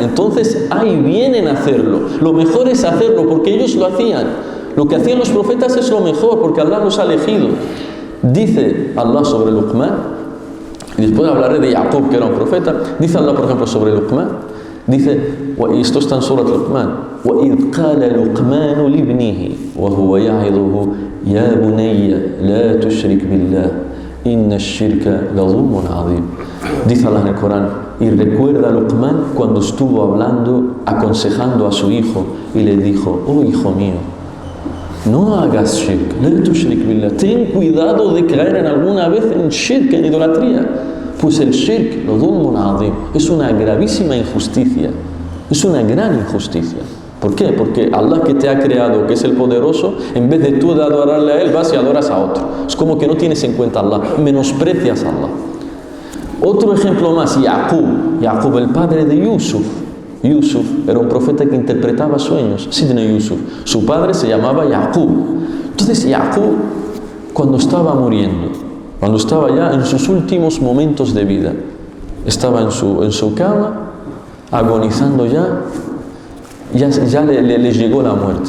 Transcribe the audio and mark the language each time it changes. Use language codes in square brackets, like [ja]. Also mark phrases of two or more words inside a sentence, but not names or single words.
[es] Entonces, hay bien en hacerlo. Lo mejor es hacerlo, porque ellos lo hacían. Lo que hacían los profetas es lo mejor, porque Allah los ha elegido. Dice Allah sobre Luqman, y después hablaré de Yaqub, que era un profeta. Dice Allah, por ejemplo, sobre Luqman, dice, y esto está en Surat Luqman: [ar] وَإِذْ قَالَ لُقْمَانُ لِابْنِهِ وَهُوَ يَعِظُهُ يَا بُنَيَّ لَا تُشْرِكْ بِاللَّهِ إِنَّ الشِّرْكَ لَظُلْمٌ عَظِيمٌ. [es] Dice Allah en el Corán: y recuerda a Luqman cuando estuvo hablando, aconsejando a su hijo, y le dijo: oh hijo mío, no hagas shirk, [ar] لا تشرك بالله. [es] Ten cuidado de caer en alguna vez en shirk, en idolatría. Pues el shirk, [ar] لظلم عظيم, [es] es una gravísima injusticia. Es una gran injusticia. ¿Por qué? Porque Allah, que te ha creado, que es el poderoso, en vez de tú de adorarle a Él, vas y adoras a otro. Es como que no tienes en cuenta a Allah, menosprecias a Allah. Otro ejemplo más, Yaqub, el padre de Yusuf. Yusuf era un profeta que interpretaba sueños, Sidna Yusuf. Su padre se llamaba Yaqub. Entonces Yaqub, cuando estaba muriendo, cuando estaba ya en sus últimos momentos de vida, estaba en su cama, agonizando ya le llegó la muerte.